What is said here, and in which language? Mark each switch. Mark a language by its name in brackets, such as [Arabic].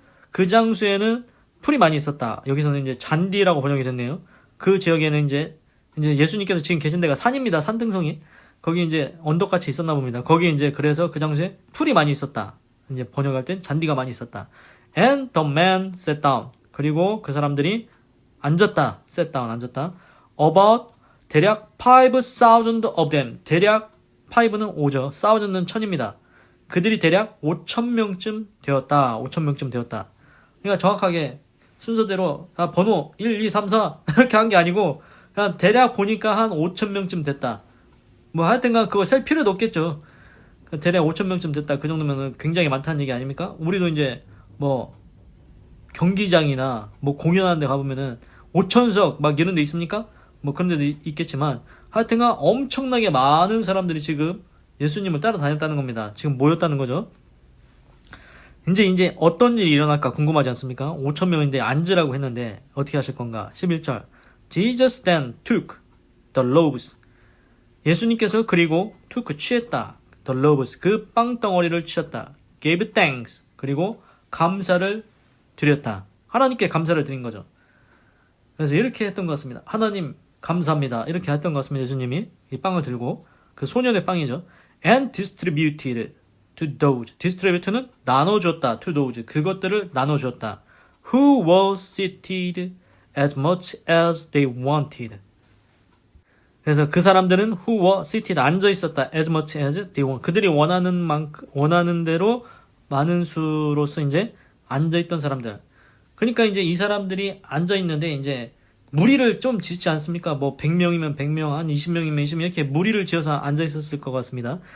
[Korean] 그 장소에는 풀이 많이 있었다. 여기서는 이제 잔디라고 번역이 됐네요. 그 지역에는 이제 예수님께서 지금 계신 데가 산입니다. 산등성이. 거기 이제 언덕같이 있었나 봅니다. 거기 이제 그래서 그 장소에 풀이 많이 있었다. 이제 번역할 땐 잔디가 많이 있었다. [English] And the man sat down. [Korean] 그리고 그 사람들이 앉았다. [English] sat down, [Korean] 앉았다. [English] About [Korean] 대략 [English] 5,000 of them. [Korean] 대략 5는 5죠. 1,000은 1,000입니다. 그들이 대략 5,000명쯤 되었다. 5,000명쯤 되었다. 그러니까 정확하게 순서대로 번호 1, 2, 3, 4 이렇게 한 게 아니고 그냥 대략 보니까 한 5,000명쯤 됐다. 뭐 하여튼간 그거 셀 필요도 없겠죠. 대략 5,000명쯤 됐다. 그 정도면 굉장히 많다는 얘기 아닙니까? 우리도 이제 뭐 경기장이나 뭐 공연하는 데 가보면은 5,000석 막 이런 데 있습니까? 뭐 그런 데도 있겠지만 하여튼간 엄청나게 많은 사람들이 지금 예수님을 따라다녔다는 겁니다. 지금 모였다는 거죠. 이제 어떤 일이 일어날까 궁금하지 않습니까? 5,000명인데 앉으라고 했는데 어떻게 하실 건가? 11절. [English] Jesus then took the loaves. [Korean] 예수님께서 그리고 took 취했다. [English] The loaves [Korean] 그 빵덩어리를 취했다. [English] Gave thanks [Korean] 그리고 감사를 드렸다. 하나님께 감사를 드린 거죠. 그래서 이렇게 했던 것 같습니다. 하나님 감사합니다. 이렇게 했던 것 같습니다. 예수님이 이 빵을 들고 그 소년의 빵이죠. [English] And distributed to those. [Korean] distribute는 나눠줬다. [English] to those. [Korean] 그것들을 나눠줬다. [English] Who were seated as much as they wanted. [Korean] 그래서 그 사람들은 [English] who were seated [Korean] 앉아 있었다. [English] as much as they want. [Korean] 그들이 원하는 대로 많은 수로서 이제 앉아 있던 사람들. 그러니까 이제 이 사람들이 앉아 있는데 이제 무리를 좀 짓지 않습니까? 뭐 100명이면 100명, 한 20명이면 20명 이렇게 무리를 지어서 앉아 있었을 것 같습니다.